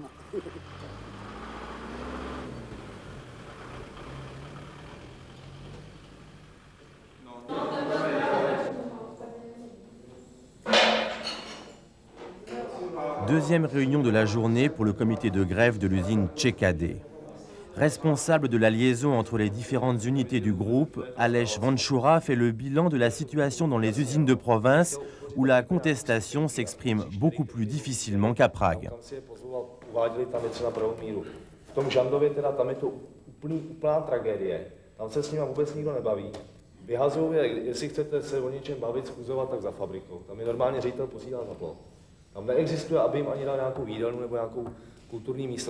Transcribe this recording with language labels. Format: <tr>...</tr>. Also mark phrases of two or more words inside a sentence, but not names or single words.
<fr>Deuxième réunion de la journée pour le comité de grève de l'usine Tchekadé. Responsable de la liaison entre les différentes unités du groupe, Aleš Vančura fait le bilan de la situation dans les usines de province où la contestation s'exprime beaucoup plus difficilement qu'à Prague.</fr> <cs>V tom Žandově teda tam je to úplná tragédie. Tam se s nimi vůbec nikdo nebaví. Vyhazují, jestli chcete se o něčem bavit, schůzovat, tak za fabrikou. Tam je normálně ředitel posílá za plot. Tam neexistuje, aby jim ani dal nějakou jídelnu nebo nějakou kulturní místnost.</cs>